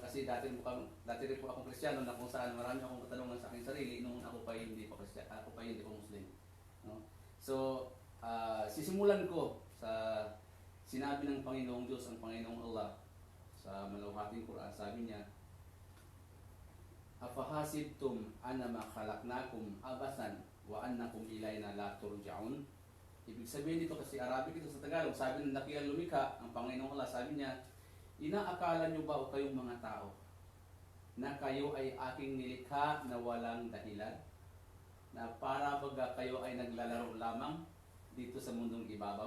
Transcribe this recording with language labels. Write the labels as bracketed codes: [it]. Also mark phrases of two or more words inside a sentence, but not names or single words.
[tl] Kasi dati rin po akong Kristiyano na kung saan marami akong katanungan sa aking sarili nung ako pa hindi pa Muslim. No? So, sisimulan ko sa sinabi ng Panginoong Diyos, ang Panginoong Allah, sa maluhating Quran. Sabi niya, [ar] "أفحسبتم أنما خلقناكم عبثا وأنكم إلينا لا ترجعون." [tl] Ibig sabihin dito, kasi Arabic ito sa Tagalog, sabi ng dakilang lumikha, ang Panginoong Allah, sabi niya, "Inaakala niyo ba o kayong mga tao na kayo ay aking nilikha na walang dahilan? Na para baga kayo ay naglalaro lamang dito sa mundong ibabaw?"